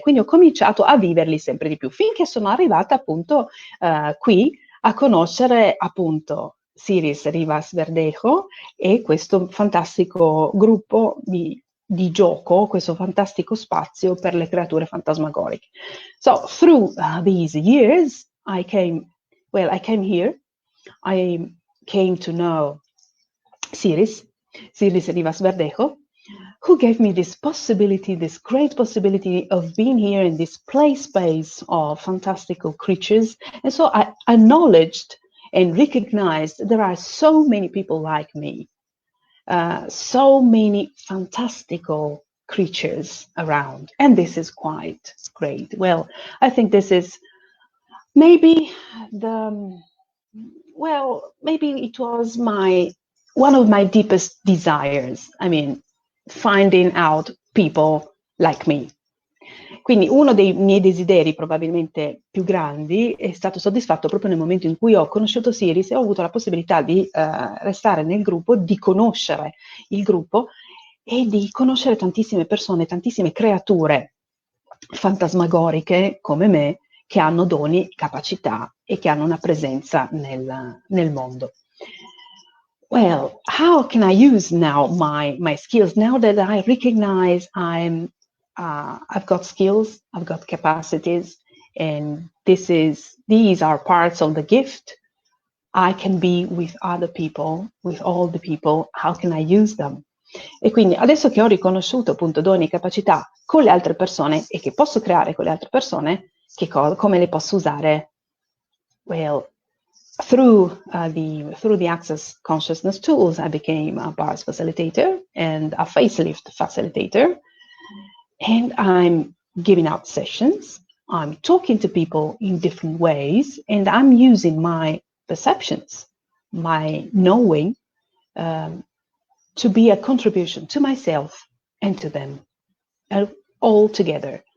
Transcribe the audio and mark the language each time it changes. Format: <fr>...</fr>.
<it>Quindi ho cominciato a viverli sempre di più, finché sono arrivata appunto qui a conoscere appunto Siris Rivas Verdejo e questo fantastico gruppo di gioco, questo fantastico spazio per le creature fantasmagoriche.</it> <en>So through these years, I came here, I came to know Siris Rivas Verdejo, who gave me this possibility, this great possibility of being here in this play space of fantastical creatures. And so I acknowledged and recognized there are so many people like me, so many fantastical creatures around, and this is quite great. Well, I think this is maybe maybe it was one of my deepest desires. I mean, finding out people like me.</en> <it>Quindi uno dei miei desideri probabilmente più grandi è stato soddisfatto proprio nel momento in cui ho conosciuto Siris e ho avuto la possibilità di restare nel gruppo, di conoscere il gruppo e di conoscere tantissime persone, tantissime creature fantasmagoriche come me, che hanno doni, capacità e che hanno una presenza nel mondo.</it> <en>Well, how can I use now my skills now that I recognize I've got skills, I've got capacities, and these are parts of the gift. I can be with other people, with all the people. How can I use them?</en> <it>E quindi adesso che ho riconosciuto appunto doni e capacità con le altre persone e che posso creare con le altre persone, come le posso usare?</it> <en>Well, through the Access Consciousness tools, I became a bars facilitator and a facelift facilitator. And I'm giving out sessions, I'm talking to people in different ways, and I'm using my perceptions, my knowing, to be a contribution to myself and to them, all together.</en>